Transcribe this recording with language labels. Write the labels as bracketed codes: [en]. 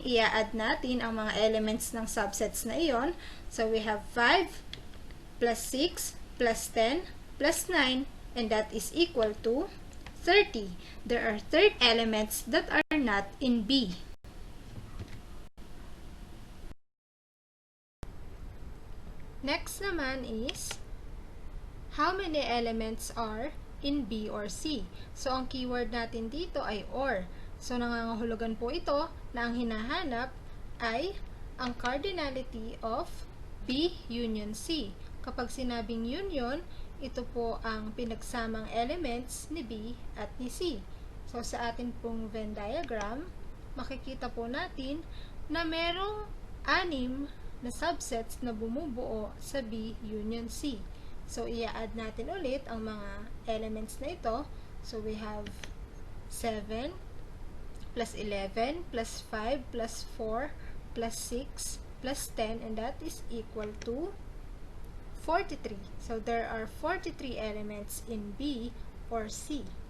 [tl] I-add natin ang mga elements ng subsets na iyon. [en] So, we have 5 plus 6 plus 10 plus 9, and that is equal to 30. There are 30 elements that are not in B. Next [tl] naman [en] is, how many elements are in B or C? [tl] So, ang keyword natin dito ay or. So, nangangahulugan po ito na ang hinahanap ay ang [en] cardinality of B union C. [tl] Kapag sinabing union, ito po ang pinagsamang elements ni B at ni C. So, sa atin pong Venn diagram, makikita po natin na merong 6 na subsets na bumubuo sa B union C. So, i-add natin ulit ang mga elements na ito. [en] So, we have 7 plus 11 plus 5 plus 4 plus 6 plus 10, and that is equal to 43. So, there are 43 elements in B or C.